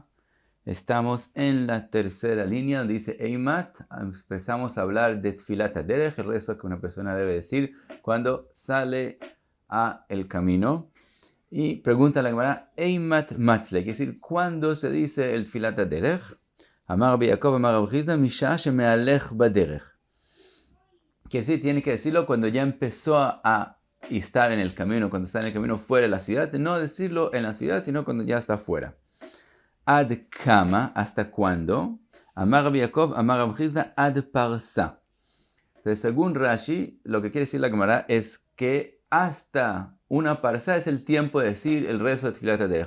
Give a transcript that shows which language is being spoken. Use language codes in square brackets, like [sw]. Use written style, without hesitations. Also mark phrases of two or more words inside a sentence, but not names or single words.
[es] Estamos en la tercera línea, dice Eimat. Empezamos a hablar de Tfilat HaDerech, el rezo que una persona debe decir cuando sale a el camino. Y pregunta la Gemara, [he] אימת מצלי, [es] quiere decir, ¿cuándo se dice el Tfilat HaDerech? [he] אמר רבי יעקב אמר רבי חסדא משעה שמהלך בדרך. [es] Quiere decir, tiene que decirlo cuando ya empezó a estar en el camino, cuando está en el camino fuera de la ciudad. No decirlo en la ciudad, sino cuando ya está fuera. [he] עד כמה, [es] ¿hasta cuándo? [he] אמר רבי יעקב אמר רבי חסדא עד פרסה. [es] Entonces, según Rashi, lo que quiere decir la Gemara es que hasta una parsa es el tiempo de decir el rezo de Tfilat HaDerech.